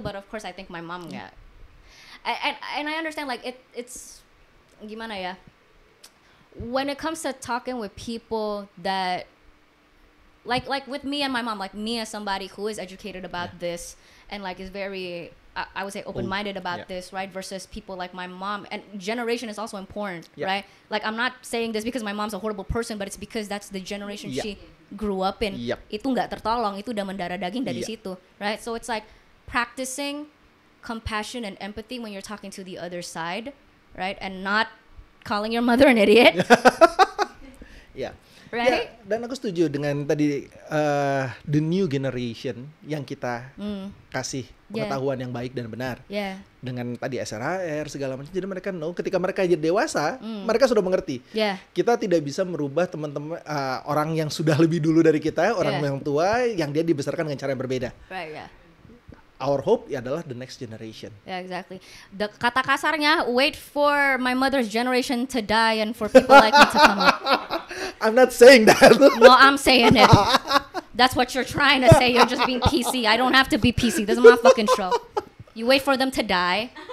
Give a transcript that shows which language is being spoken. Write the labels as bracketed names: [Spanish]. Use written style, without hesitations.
[English] But of course I think my mom, and I understand like, it's, [Indonesian] gimana ya, [English] when it comes to talking with people that like with me and my mom, like me as somebody who is educated about this and like is very I would say open-minded about this, right, versus people like my mom, and generation is also important, right? Like I'm not saying this because my mom's a horrible person, but it's because that's the generation she grew up in. [Indonesian] Itu nggak tertolong, itu udah mendarah daging dari situ, right? [English] So it's like practicing compassion and empathy when you're talking to the other side, right, and not calling your mother an idiot. Right? [Indonesian] Ya, dan aku setuju dengan tadi [English] the new generation [Indonesian] yang kita kasih pengetahuan yang baik dan benar. Dengan tadi SRHR segala macam. Jadi mereka ketika mereka jadi dewasa, mereka sudah mengerti. Kita tidak bisa merubah teman-teman orang yang sudah lebih dulu dari kita, orang yang tua yang dia dibesarkan dengan cara yang berbeda. [English] Our hope [Indonesian] adalah [English] the next generation. Yeah, exactly. The [Indonesian] kata kasarnya, [English] wait for my mother's generation to die and for people like me to come up. I'm not saying that. No, I'm saying it. That's what you're trying to say. You're just being PC. I don't have to be PC. This is my fucking show. You wait for them to die.